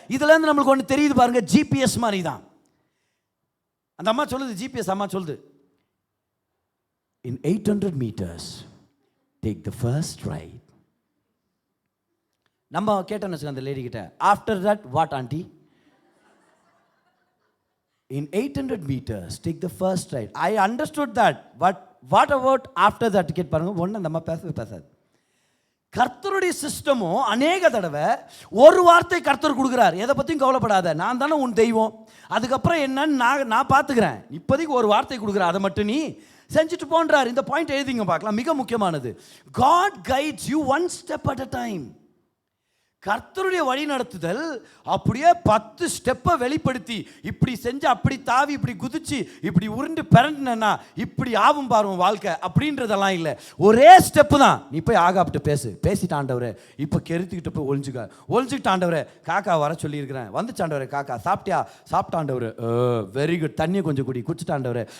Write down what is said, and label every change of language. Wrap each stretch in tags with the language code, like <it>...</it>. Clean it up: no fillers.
<ta>இதுல இருந்து நம்மளுக்கு ஒன்று தெரியுது பாருங்க, ஜிபிஎஸ் மாதிரி தான். அந்த அம்மா சொல்லுது, ஜிபிஎஸ் அம்மா சொல்லுது,</ta> <en>in 800 meters take the first right.</en> <ta>நம்ம கேட்டோன்னு வச்சுக்கோங்க அந்த லேடி கிட்ட,</ta> <en>after that what auntie? In 800 meters, take the first right. I understood that. But what about after that?</en> <ta>Ticket பாருங்க, ஒன்று நம்ம பேசாது. கர்த்தருடைய சிஸ்டமும் அநேக தடவை ஒரு வார்த்தை கர்த்தர் கொடுக்குறார், எதை பற்றியும் கவலைப்படாத, நான் தானே உன் தெய்வம், அதுக்கப்புறம் என்னன்னு நான் பார்த்துக்கிறேன், இப்போதைக்கு ஒரு வார்த்தை கொடுக்குறேன், அதை மட்டும் நீ செஞ்சுட்டு போன்றார். இந்த பாயிண்ட் எழுதிங்க பார்க்கலாம், மிக முக்கியமானது.</ta> <en>God guides you one step at a time.</en> <ta>கர்த்தருடைய வழி நடத்துதல் அப்படியே 10 ஸ்டெப்பை வெளிப்படுத்தி, இப்படி செஞ்சு அப்படி தாவி இப்படி குதிச்சு இப்படி உருண்டு பிறண்டுனா இப்படி ஆகும் பாருங்க வாழ்க்கை அப்படின்றதெல்லாம் இல்லை. ஒரே ஸ்டெப்பு தான். நீ போய் ஆகாப்ட்டு பேசிட்டு ஆண்டவரே, இப்போ கெருத்துக்கிட்ட போய் ஒழிஞ்சுக்கிட்டு ஆண்டவரே, காக்கா வர சொல்லியிருக்கிறேன், வந்துச்சாண்டவரே காக்கா, சாப்பிட்டாண்டவரு, வெரி குட், தண்ணியை கொஞ்சம் குடிச்சிட்டாண்டவரே.</ta>